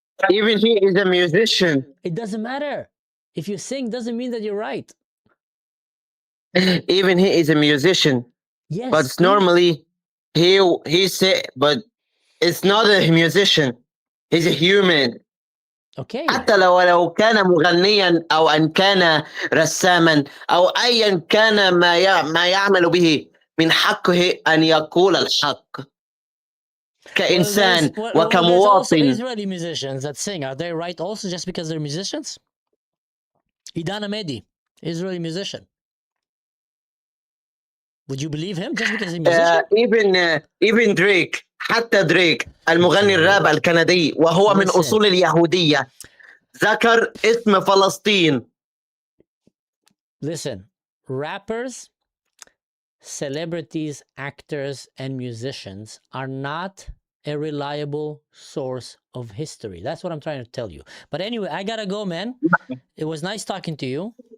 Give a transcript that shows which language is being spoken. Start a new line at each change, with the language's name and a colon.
English: Even he is a musician. It doesn't matter. If you sing, doesn't mean that you're right. Even he is a musician. Yes. But normally he say, but it's not a musician. He's a human. Okay.
Arabic: حتى لو كان مغنيا أو أن كان رساما أو أيا كان ما يعمل به من حقه أن يقول الحق كإنسان وكمواطن.
English: Also Israeli musicians that sing. Are they right also just because they're musicians? Idan Amedi, Israeli musician. Would you believe him just because he's a musician? Even Drake,
Arabic: حتى دريك المغني الراب الكندي وهو من أصول اليهودية ذكر اسم فلسطين.
English: Listen, rappers, celebrities, actors, and musicians are not a reliable source of history. That's what I'm trying to tell you. But anyway, I gotta go, man. It was nice talking to you.